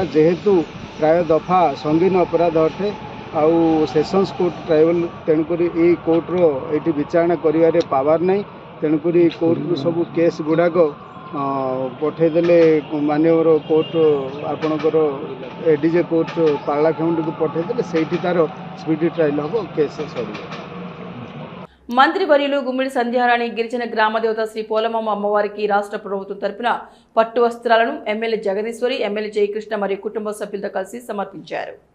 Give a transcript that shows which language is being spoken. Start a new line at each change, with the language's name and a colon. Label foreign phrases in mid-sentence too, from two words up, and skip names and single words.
Odia: ଯେହେତୁ ପ୍ରାୟ ଦଫା ସଙ୍ଗୀନ ଅପରାଧ ଅଟେ ଆଉ
English: sessions court
Odia: ଟ୍ରାଇବାଲ୍, ତେଣୁକରି ଏଇ କୋର୍ଟର ଏଇଠି ବିଚାରଣା କରିବାରେ ପାୱାର ନାହିଁ। ତେଣୁକରି କୋର୍ଟରୁ ସବୁ କେସ୍ ଗୁଡ଼ାକ ପଠାଇଦେଲେ ମାନ୍ୟବର କୋର୍ଟ ଆପଣଙ୍କର
English: ADJ court
Odia: ପାର୍ଲାଖେମୁଣ୍ଡକୁ ପଠାଇଦେଲେ, ସେଇଠି ତାର
English: speedy trial
Odia: ହେବ,
Telugu: కేసు సరిగా. మంత్రివర్యులు గుమ్మిడి సంధ్యారాణి గిరిజన గ్రామదేవత శ్రీ పోలమమ్మ అమ్మవారికి రాష్ట్ర ప్రభుత్వం తరపున పట్టు వస్త్రాలను ఎమ్మెల్యే జగదీశ్వరి, ఎమ్మెల్యే జయకృష్ణ మరియు కుటుంబ సభ్యులతో కలిసి సమర్పించారు.